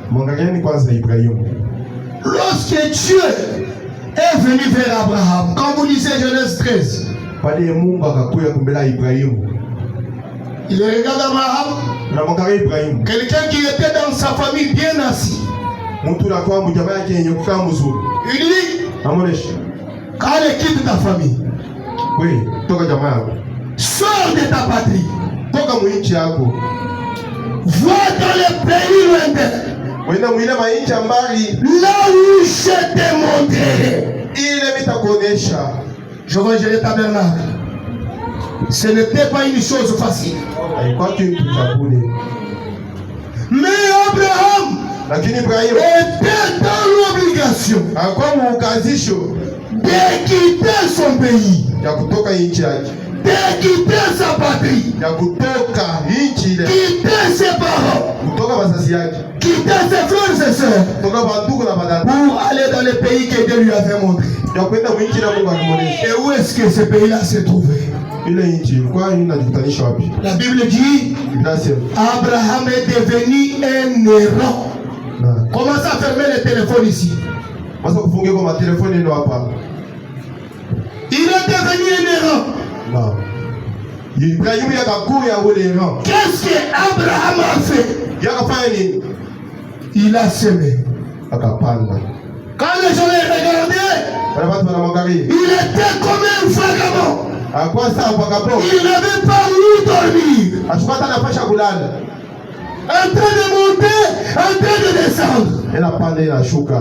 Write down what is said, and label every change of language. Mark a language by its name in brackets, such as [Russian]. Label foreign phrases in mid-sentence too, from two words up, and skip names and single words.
[French] Lorsque Dieu est venu vers Abraham, quand vous lisez Genèse 13, il regarde Abraham, quelqu'un qui était dans sa famille bien assis. Il dit, quand il quitte ta famille, Sors de ta patrie. [Swahili] Toka mwinchi yako. [French] Va dans les pays lointains. [Swahili] Wenda mwile mainchi ambali. [French] Là où je te montrerai. [Swahili] Ile mitakuonesha. [French] Je vais gérer tabernacle. Ce n'était pas une chose facile. [Swahili] Haikuwa kitu cha bure. [French] Mais Abraham [Swahili] Lakini Ibrahim [French] était dans l'obligation [Swahili] alikuwa muukazisho [French] de quitter son pays, [Swahili] ya kutoka nchi yake, [French] de quitter sa patrie, [Swahili] ya kutoka nchi ile, [French] quitter ses parents, [Swahili] kutoka wazazi yake, [French] quitter ses frères et sœurs, [Swahili] kutoka bandugu na badada, [French] pour aller dans le pays que Dieu lui avait montré. [Swahili] ya kwenda mwinchi na Mungu alimuonesha. [French] Et où est-ce que ce pays-là s'est trouvé? [Swahili] Ile nchi ilikuwa inajikutanisha wapi? [French] La Bible dit Abraham est devenu un errant. Commencez à fermer les téléphones ici. [Swahili] Masa kufungia kwa matelefoni ndio hapa. [French] Il est devenu un errant. Non. [Swahili] Ibrahim yakakuya ule errant. [French] Qu'est-ce que Abraham a fait? [Swahili] Yakafanya nini? [French] Il a semé. [Swahili] Akapanda. [French] Quand les gens les regardaient, il était comme un vagabond. Il n'avait pas où dormir. En train de monter, en train de descendre.